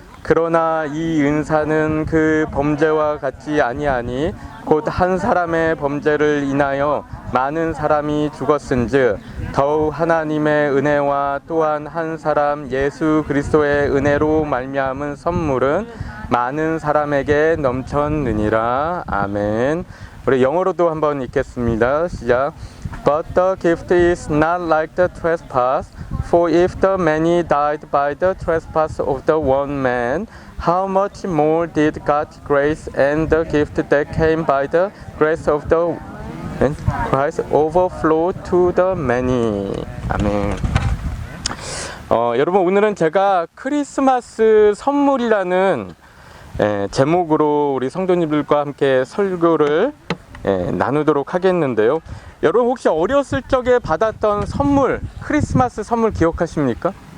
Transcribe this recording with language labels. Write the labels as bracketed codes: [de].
[ko] 그러나 이 은사는 그 범죄와 같지 아니하니 곧 한 사람의 범죄를 인하여 많은 사람이 죽었은즉 더욱 하나님의 은혜와 또한 한 사람 예수 그리스도의 은혜로 말미암은 선물은 많은 사람에게 넘쳤느니라. 아멘. 우리 영어로도 한번 읽겠습니다. 시작. [en] But the gift is not like the trespass. For if the many died by the trespass of the one man, how much more did God's grace and the gift that came by the grace of the Christ overflow to the many. [ko] 아멘. 여러분, 오늘은 제가 크리스마스 선물이라는 제목으로 우리 성도님들과 함께 설교를 나누도록 하겠는데요. 여러분, 혹시 어렸을 적에 받았던 선물, 크리스마스 선물 기억하십니까?